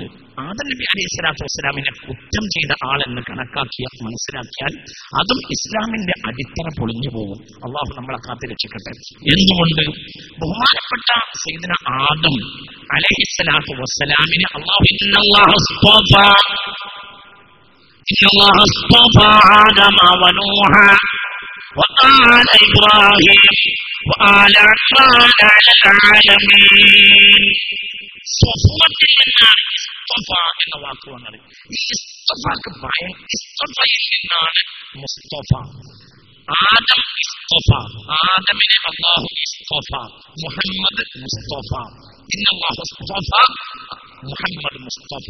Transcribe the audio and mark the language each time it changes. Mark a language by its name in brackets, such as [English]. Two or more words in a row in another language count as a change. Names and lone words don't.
[Malayalam] ആദം നബി അലൈഹിസ്സലാത്തു വസ്സലാമിനെ കുറ്റം ചെയ്ത ആളെന്ന് മനസ്സിലാക്കിയാൽ അതും ഇസ്ലാമിന്റെ അടിത്തറ പൊളിഞ്ഞു പോകും. അള്ളാഹു നമ്മളെ കാത്തിരക്ഷിക്കട്ടെ. എന്തുകൊണ്ട്? ബഹുമാനപ്പെട്ട സയ്യിദുനാ ആദം അലൈഹിസ്സലാത്തു വസ്സലാമിനെ അള്ളാഹു [Arabic] إن الله اصطفى آدم ونوحا وآل إبراهيم وآل عمران على العالمين. [Malayalam] സ്വഫത്തിൽ നിന്നാണ് ഇസ്തഫ എന്ന വാക്ക് വന്നത്. ഈ ഇസ്തഫക്ക് ഇസ്തഫയിൽ നിന്നാണ് മുസ്തഫ. ആദം ഇസ്തഫ, ആദമിനെ അല്ലാഹു ഇസ്തഫ, മുഹമ്മദ് മുസ്തഫ. [Arabic] إن الله اصطفى محمد مصطفى.